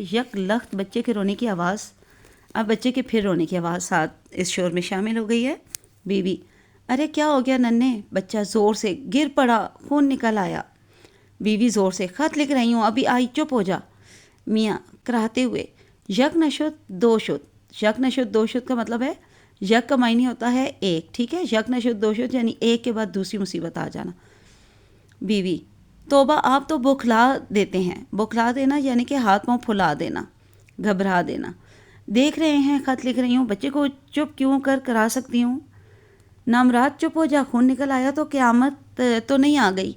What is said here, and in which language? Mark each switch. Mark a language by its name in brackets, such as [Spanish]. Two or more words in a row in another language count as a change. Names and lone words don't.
[Urdu] یک لخت بچے کے رونے کی آواز، اب بچے کے پھر رونے کی آواز ساتھ اس شور میں شامل ہو گئی ہے۔ بیوی: ارے کیا ہو گیا ننھے؟ بچہ زور سے: گر پڑا، خون نکل آیا۔ بیوی زور سے: خط لکھ رہی ہوں، ابھی آئی، چپ ہو جا۔ میاں کراہتے ہوئے: [Persian] یک نشد دو شد۔ یک نشد دو شد [Urdu] کا مطلب ہے، یک کا معنی ہوتا ہے ایک، ٹھیک ہے، [Persian] یک نشد دو شد [Urdu] یعنی ایک کے بعد دوسری مصیبت آ جانا۔ بیوی: توبہ آپ تو بوکھلا دیتے ہیں۔ بوکھلا دینا یعنی کہ ہاتھ پاؤں پھلا دینا، گھبرا دینا۔ دیکھ رہے ہیں خط لکھ رہی ہوں، بچے کو چپ کیوں کرا سکتی ہوں؟ نامراد چپ ہو جا، خون نکل آیا تو قیامت تو نہیں آ گئی؟